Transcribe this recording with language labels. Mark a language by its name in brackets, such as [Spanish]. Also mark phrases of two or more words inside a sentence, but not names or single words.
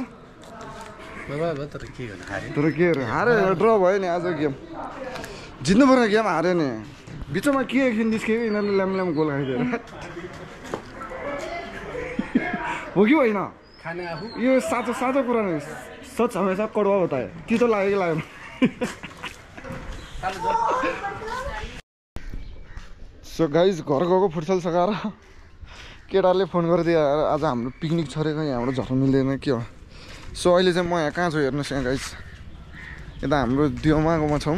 [Nepali] तर के गर्नु हारे ड्र भयो नि आज गेम. जित्नु पर्ने गेम हारे नि. बिचमा के एकछिन निस्क्यो यिनीहरूले ल्याम ल्याम गोल खाइदिएर हो कि होइन. यो साँचो साँचो कुरा नै. [Hindi] सच हमेसा कड़वा होता है. [Nepali] तितो लाग्यो कि लागेन. [English] so guys [Nepali] घर गएको फुटसल सकाएर केटाले फोन गरिदियो आज हाम्रो पिकनिक छरेको यहाँबाट झर्नु मिल्दैन के हो. सो अहिले चाहिँ म यहाँ कहाँ छु हेर्नुहोस्. यहाँ गाइज यता हाम्रो दियोमागोमा छौँ.